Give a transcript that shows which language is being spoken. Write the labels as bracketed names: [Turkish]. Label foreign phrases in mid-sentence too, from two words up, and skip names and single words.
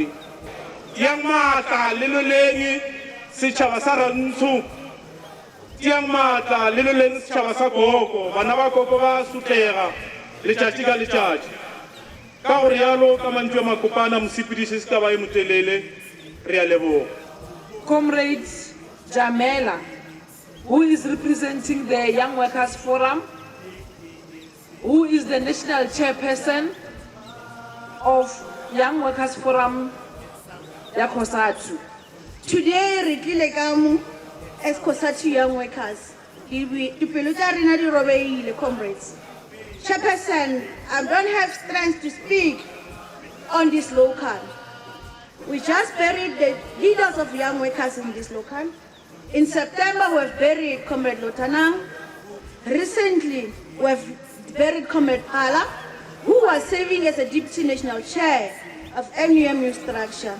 [Northern Sotho] Yang maatla le loleng setšhaba sa Rantsho, yang maatla le loleng setšhaba sa Gogo, bana ba Gogo ba sotlega letšatši ka letšatši. Ka gore yalo ka mantšu a makopana mosepediši se ka ba e motelele re a leboga. [English] Comrade Jamela, who is representing the Young Workers Forum, who is the national chairperson of Young Workers Forum, ya Cosatu. [Northern Sotho] Today, re tlile ka mo as Cosatu Young Workers. Dipelo tša rena di robeile, comrades. [English] Chairperson, I don't have strength to speak on this local. We just buried the leaders of young workers in this local. In September, we've buried Comrade Lotanang. Recently, we've buried Comrade Ala, who was serving as a deputy national chair of NUMU structure.